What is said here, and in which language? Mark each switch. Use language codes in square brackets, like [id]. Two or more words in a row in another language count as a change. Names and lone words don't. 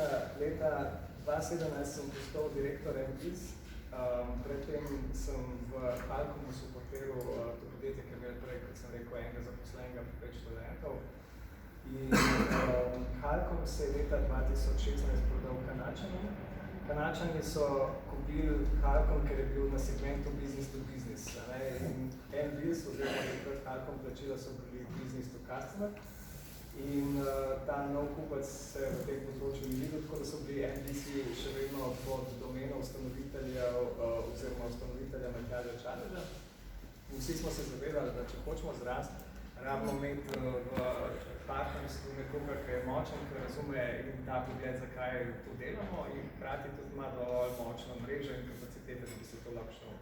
[sl] Leta 2017 sem postal direktor MBIS, predtem sem v Halcomu supportiral to podjetje, ki je imel prej, kot sem rekel, enega zaposlenega 5 študentov. In Halcom se je leta 2016 prodal Kanačanom. Kanačani so kupili Halcom, ker je bil na segmentu [en] business to business. [sl] In MBIS, oziroma Halcom plačila so bili [en] business to customer. [sl] In ta nov kupec se v tem področju ni videl, tako da so bili NBC še vedno pod domeno ustanoviteljev oziroma ustanovitelja Matjaža Čadeža. Vsi smo se zavedali, da če hočemo zrasti, rabimo imeti v partnerstvu nekoga, ki je močen, ki razume in ta pogled, zakaj to delamo in hkrati tudi ima dovolj močno mrežo in kapacitete, da bi se to lahko šlo.